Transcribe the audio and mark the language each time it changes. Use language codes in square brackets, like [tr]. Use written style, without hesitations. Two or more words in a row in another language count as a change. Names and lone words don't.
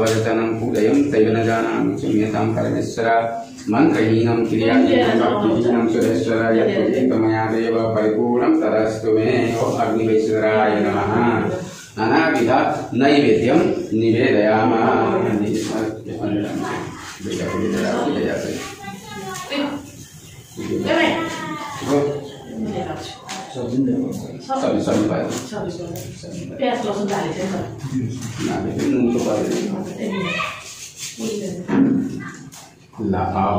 [sa] वचनं पूजयं तैव न जानामि क्षम्यतां परमेश्वर मंत्रहीनं क्रियाहीनं भक्तिहीनं सुरेश्वर यत्कृतं देव परिपूर्णं तदस्तु मे अग्निवैश्वराय नमः नानाविध नैवेद्यं निवेदयामः [ne] सब्जी पायो प्याज लसुन हालेको छ ल अब